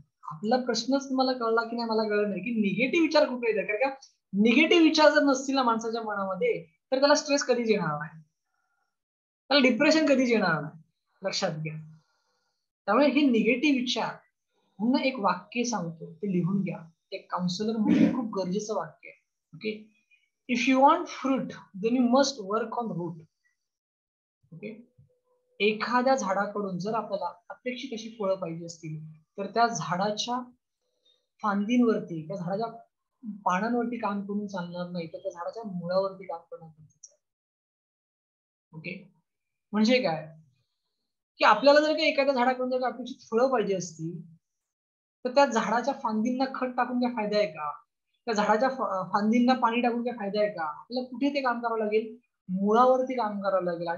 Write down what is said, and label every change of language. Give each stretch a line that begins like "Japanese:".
Marathi: आपला प्रश्नच तुम्हाला कळला की नाही मला कळलं नाही की निगेटिव्ह विचार कुठे येतात, कारण का निगेटिव्ह विचार जर नसतील ना माणसाच्या मनामध्ये तर त्याला स्ट्रेस कधीच येणार नाही, त्याला डिप्रेशन कधीच येणार नाही, लक्षात घ्या. त्यामुळे हे निगेटिव्ह विचार म्हणून एक वाक्य सांगतो, ते लिहून घ्या. एक काउन्सिलर म्हणून खूप गरजेचं वाक्य आहे.
English: Okay, if you want fruit then you must work on root.
Marathi: Okay, एखाद्या झाडाकडून जर आपल्याला अपेक्षित अशी फळं पाहिजे असतील तर त्या झाडाच्या फांदींवरती, त्या झाडाच्या पानांवरती काम करून चालणार नाही, तर त्या झाडाच्या मुळावरती काम करणं गरजेचं आहे. ओके, म्हणजे काय की आपल्याला जर का एखाद्या झाडाकडून जर अपेक्षित फळं पाहिजे असतील तर त्या झाडाच्या फांदींना खत टाकून काय फायदा आहे का, त्या झाडाच्या फांदींना पाणी टाकून काय फायदा आहे का, आपल्याला कुठे ते काम करावं लागेल, मुळावरती काम करावं लागेल.